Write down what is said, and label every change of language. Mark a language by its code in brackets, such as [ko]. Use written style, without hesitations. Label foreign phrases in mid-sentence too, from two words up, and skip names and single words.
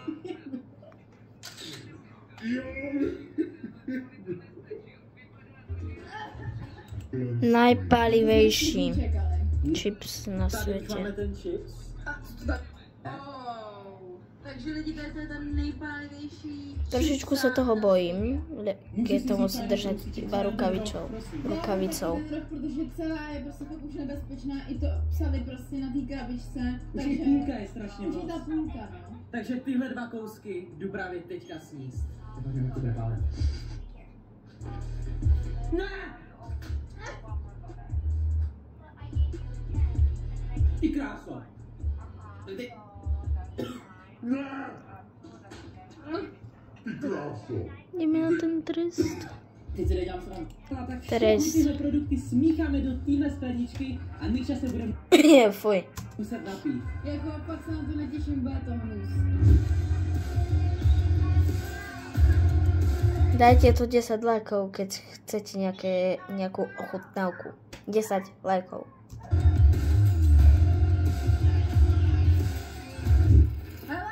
[sk] Najpalivejší [cs] Čekali. [sk] chips na [cs] Tady už máme [sk] svete. [cs] ten chips. Oh. Tak takže lidi, to je ten nejpálivější. [sk] Trošičku sa toho bojím, keď to musí držať iba rukavicou. [cs] Ten roh, protože celá je prostě fakt už nebezpečná, i to psali prostě na té krabičce. Už i půlka je strašně Už moc. je ta půlka, no. Takže tyhle 2 kousky jdu právě teďka sníst. Ne! Ty kráso! Ty, Ne! Ty kráso! Jdeme na ten trest. Teď se nedělám sám. Tak Trest. všechny tyhle produkty smícháme do téhle skleničky a Nikša se bude Fuj. muset napít. Jako fakt se na to netěším, bude to hnus. [sk] Dajte tu 10 lajkov, keď chcete nejakú ochutnávku. 10 lajkov. [cs] Hele!